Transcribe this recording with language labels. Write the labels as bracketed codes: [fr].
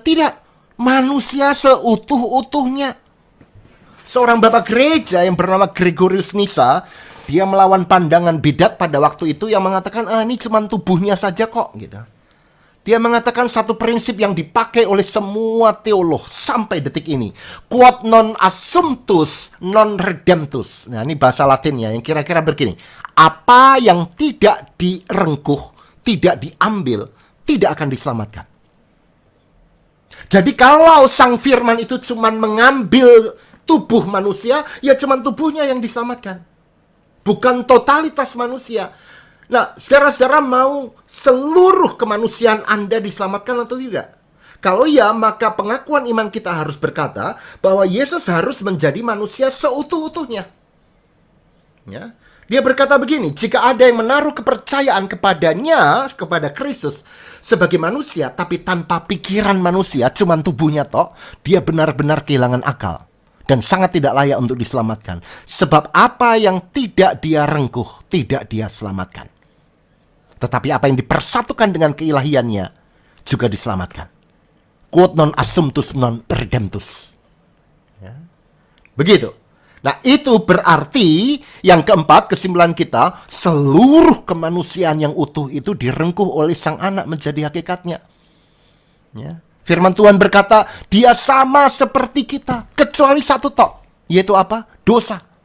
[id] Tidak, manusia seutuh-utuhnya. Seorang bapak gereja yang bernama Gregorius Nyssa, dia melawan pandangan bidat pada waktu itu yang mengatakan, ini cuma tubuhnya saja kok, gitu. Dia mengatakan satu prinsip yang dipakai oleh semua teolog sampai detik ini. [la] Quod non assumptus non redemptus. [id] Nah, ini bahasa Latinnya yang kira-kira begini. Apa yang tidak direngkuh, tidak diambil, tidak akan diselamatkan. Jadi kalau sang firman itu cuma mengambil tubuh manusia, ya cuma tubuhnya yang diselamatkan. Bukan totalitas manusia. Nah, saudara-saudara mau seluruh kemanusiaan Anda diselamatkan atau tidak? Kalau ya, maka pengakuan iman kita harus berkata bahwa Yesus harus menjadi manusia seutuh-utuhnya. Ya. Dia berkata begini, jika ada yang menaruh kepercayaan kepadanya, kepada Kristus sebagai manusia, tapi tanpa pikiran manusia, cuman tubuhnya toh, dia benar-benar kehilangan akal dan sangat tidak layak untuk diselamatkan. Sebab apa yang tidak dia rengkuh, tidak dia selamatkan. Tetapi apa yang dipersatukan dengan keilahiannya juga diselamatkan. [la] Quod non assumptus non redemptus. [id] Ya. Begitu. Nah, itu berarti yang keempat, kesimpulan kita, seluruh kemanusiaan yang utuh itu direngkuh oleh Sang Anak menjadi hakikatnya. Ya. Firman Tuhan berkata, dia sama seperti kita, kecuali satu tok, yaitu apa? Dosa.